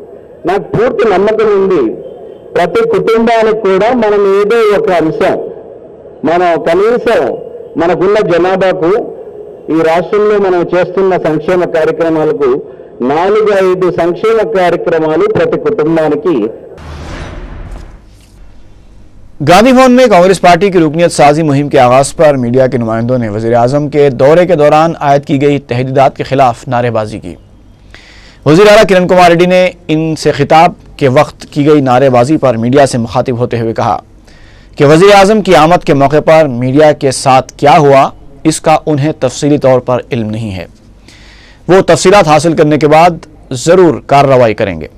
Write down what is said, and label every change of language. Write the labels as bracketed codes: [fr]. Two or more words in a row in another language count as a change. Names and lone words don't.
[te] నాకు పూర్తి నమ్మకం ఉంది ప్రతి కుటుంబానికి కూడా మనం ఏదో ఒక అంశం, మనం కనీసం మనకున్న జనాభాకు ఈ రాష్ట్రంలో మనం చేస్తున్న సంక్షేమ కార్యక్రమాలకు 4-5 సంక్షేమ కార్యక్రమాలు ప్రతి కుటుంబానికి। [ur] گاندھی بھون میں کانگریس پارٹی کی رکنیت سازی مہم کے آغاز پر میڈیا کے نمائندوں نے وزیر اعظم کے دورے کے دوران عائد کی گئی تحدیدات کے خلاف نعرے بازی کی۔ وزیر اعلیٰ کرن کمار ریڈی نے ان سے خطاب کے وقت کی گئی نعرے بازی پر میڈیا سے مخاطب ہوتے ہوئے کہا کہ وزیر اعظم کی آمد کے موقع پر میڈیا کے ساتھ کیا ہوا اس کا انہیں تفصیلی طور پر علم نہیں ہے، وہ تفصیلات حاصل کرنے کے بعد ضرور کارروائی کریں گے۔